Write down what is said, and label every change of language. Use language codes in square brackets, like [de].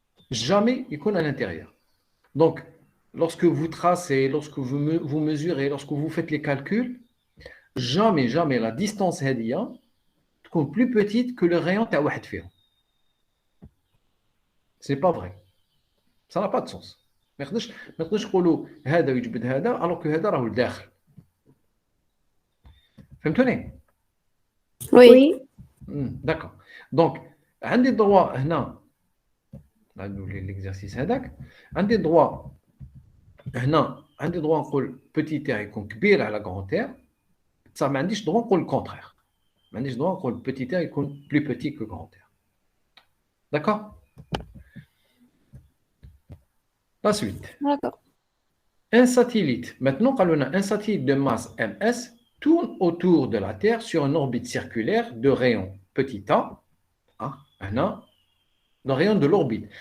[fr] Jamais [ar] يكون [fr] à l'intérieur. Donc, lorsque vous tracez, lorsque vous mesurez, lorsque vous faites les calculs, jamais la distance [ar] هذه تكون [fr] plus petite que le rayon [ar] تاع واحد فيهم. [fr] C'est pas vrai. Ça n'a pas de sens. [ar] ما نقدرش نقولوا هذا يجبد هذا [fr] alors que [ar] هذا راهو لداخل. فهمتوني؟ [fr] Oui. D'accord. Donc [ar] عندي droit هنا نعاودوا [fr] l'exercice [ar] هذاك. عندي droit هنا عندي droit نقول petit r يكون كبير على grand r. Ça ما عنديش droit نقول [fr] le contraire. [ar] ما عنديش droit نقول petit r يكون [fr] plus petit que grand r. D'accord? La suite. D'accord. Un satellite. Maintenant, on a un satellite de masse ms tourne autour de la Terre sur une orbite circulaire de rayon petit a, le rayon de l'orbite.